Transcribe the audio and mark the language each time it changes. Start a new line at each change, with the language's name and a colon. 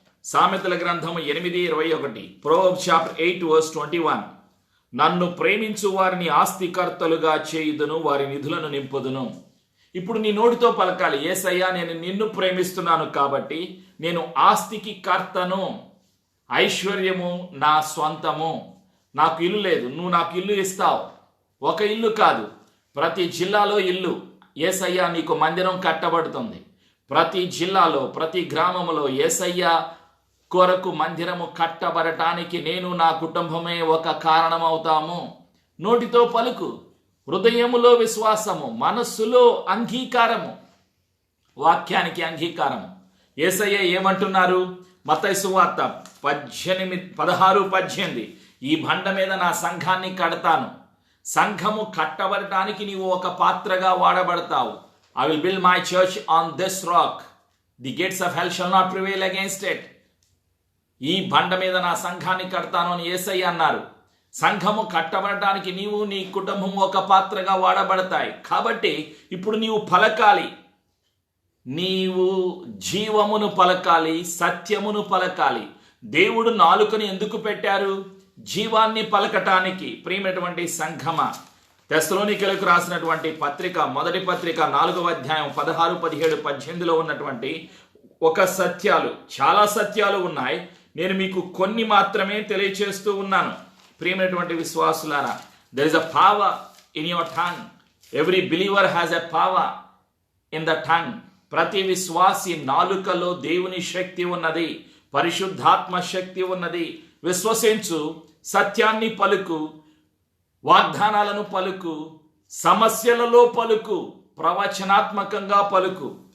Telugu: సామెతల గ్రంథము 8:21,
English: Proverbs chapter 8 verse 21.
Telugu: నన్ను ప్రేమించు వారిని ఆస్తికర్తలుగా చేయుదును, వారి నిధులను నింపుదును. ఇప్పుడు నీ నోటితో పలకాలి, యేసయ్యా నేను నిన్ను ప్రేమిస్తున్నాను కాబట్టి నేను ఆస్తికి కర్తను, ఐశ్వర్యము నా స్వంతము. నాకు ఇల్లు లేదు, నువ్వు నాకు ఇల్లు ఇస్తావు. ఒక ఇల్లు కాదు, ప్రతి జిల్లాలో ఇల్లు. యేసయ్యా నీకు మందిరం కట్టబడుతుంది. ప్రతి జిల్లాలో, ప్రతి గ్రామంలో యేసయ్య కొరకు మందిరము కట్టబడటానికి నేను, నా కుటుంబమే ఒక కారణమవుతాము. నోటితో పలుకు, హృదయములో విశ్వాసము, మనస్సులో అంగీకారము, వాక్యానికి అంగీకారము. యేసయ్య ఏమంటున్నారు? మత్తయి సువార్త 16:18, ఈ బండ మీద నా సంఘాన్ని కడతాను. సంఘము కట్టబడటానికి నీవు ఒక పాత్రగా వాడబడతావు.
English: I will build my church on this rock. The gates of hell shall not prevail against it.
Telugu: ఈ బండ మీద నా సంఘాన్ని కడతాను అని యేసయ్య అన్నారు. సంఘము కట్టబడటానికి నీవు, నీ కుటుంబం ఒక పాత్రగా వాడబడతాయి. కాబట్టి ఇప్పుడు నీవు పలకాలి. నీవు జీవమును పలకాలి, సత్యమును పలకాలి. దేవుడు నాలుకను ఎందుకు పెట్టారు? జీవాన్ని పలకటానికి. ప్రియమైనటువంటి సంఘమ, తెస్సలోనికీయులకు రాసినటువంటి పత్రిక, మొదటి పత్రిక 4వ అధ్యాయం 16, 17, 18లో ఉన్నటువంటి ఒక సత్యాలు, చాలా సత్యాలు ఉన్నాయి. నేను మీకు కొన్ని మాత్రమే తెలియచేస్తూ ఉన్నాను. ప్రియమైనటువంటి విశ్వాసులారా,
English: there is a power in your tongue. Every believer has a power in the tongue.
Telugu: ప్రతి విశ్వాసి నాలుకలో దేవుని శక్తి ఉన్నది, పరిశుద్ధాత్మ శక్తి ఉన్నది. విశ్వసించు, సత్యాన్ని పలుకు, వాగ్దానాలను పలుకు, సమస్యలలో పలుకు, ప్రవచనాత్మకంగా పలుకు.